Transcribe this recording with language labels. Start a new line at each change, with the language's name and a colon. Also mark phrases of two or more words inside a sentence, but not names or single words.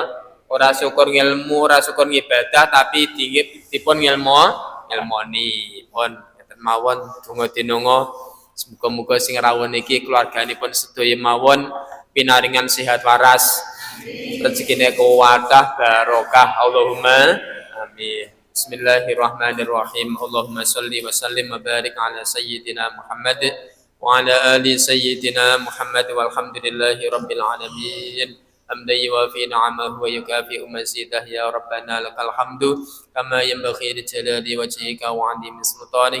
Javanese: Ora syukur ngilmu, ora syukur ibadah tapi dipun ngilmoni. Pun ngeten mawon donga dinunga muga-muga sing rawuh niki keluarganipun sedaya mawon pinaringan sehat waras. Rezekine kuwatah barokah
Arabic: اللهم آمين. بسم الله الرحمن الرحيم. اللهم صل وسلم وبارك على سيدنا محمد وعلى آل سيدنا محمد والحمد لله رب العالمين. حمدا يوافي نعمه ويكافئ مزيده يا ربنا لك الحمد كما ينبغي لجلال وجهك وعظيم سلطانك.